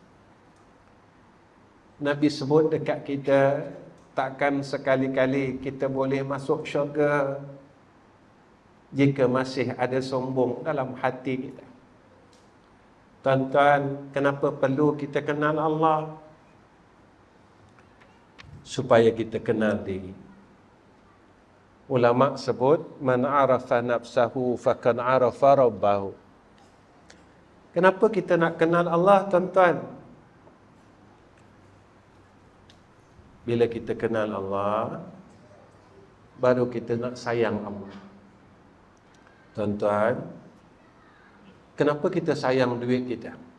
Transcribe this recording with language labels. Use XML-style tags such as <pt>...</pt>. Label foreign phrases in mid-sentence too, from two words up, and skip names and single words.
<ms>Nabi sebut dekat kita, takkan sekali-kali kita boleh masuk syurga jika masih ada sombong dalam hati kita. Tuan-tuan, kenapa perlu kita kenal Allah? Supaya kita kenal diri. Ulama sebut,</ms> <ar>من عرف نفسه فقد عرف ربه.</ar> <ms>Kenapa kita nak kenal Allah, tuan-tuan? Bila kita kenal Allah, baru kita nak sayang Allah. Tuan-tuan, kenapa kita sayang duit kita?</ms>